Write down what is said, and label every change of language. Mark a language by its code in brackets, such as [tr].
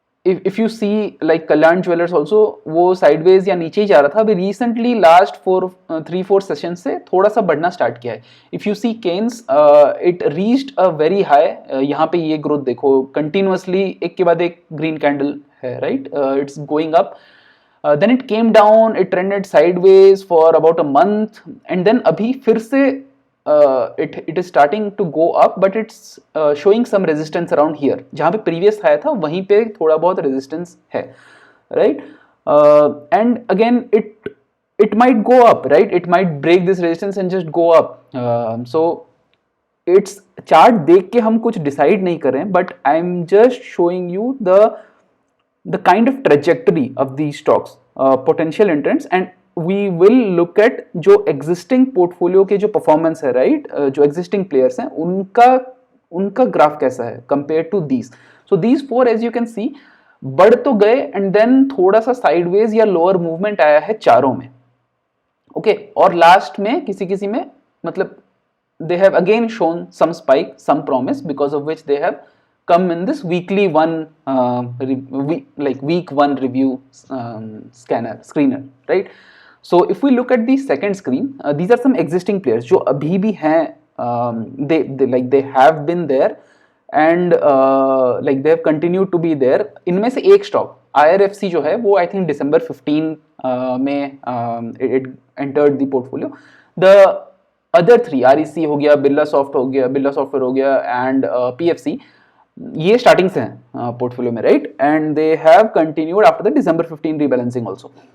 [en] if you see like Kalyan Jewelers also, [hi] वो sideways या नीचे ही जा रहा था, अभी recently last 3-4 sessions से थोड़ा सा बढ़ना start किया है. [en] If you see Keynes, it reached a very high, [hi] यहाँ पे ये growth देखो continuously एक के बाद एक green candle है, right? [en] It's going up. Then it came down, it trended sideways for about a month, and then [hi] अभी फिर से [en] it is starting to go up, but it's showing some resistance around here. [hi] जहाँ पे previous high था वहीं पे थोड़ा बहुत resistance है, right? [en] And again it might go up, right? It might break this resistance and just go up. So it's chart [hi] देख के हम कुछ decide नहीं कर रहे हैं, [en] but I'm just showing you the kind of trajectory of these stocks, potential entrants, and we will look at [hi] जो existing portfolio के जो performance है, [en] right? [hi] जो existing players हैं उनका ग्राफ कैसा है [en] compared to these. So these four, as you can see, [hi] बढ़ तो गए and then थोड़ा सा sideways या lower movement आया है चारों में, okay? और last में किसी में मतलब [en] they have again shown some spike, some promise, because of which they have come in this weekly week one review screener, right? So if we look at the second screen, these are some existing players [hi] जो अभी भी हैं, [en] they have been there and like they have continued to be there. [hi] इनमें से एक stock IRFC जो है वो I think December 15 में [en] it entered the portfolio. The other three, [hi] REC हो गया, बिरला सॉफ्टवेयर हो गया and PFC, ये स्टार्टिंग से हैं पोर्टफोलियो में, right? [en] And they have continued after the December 15 rebalancing also.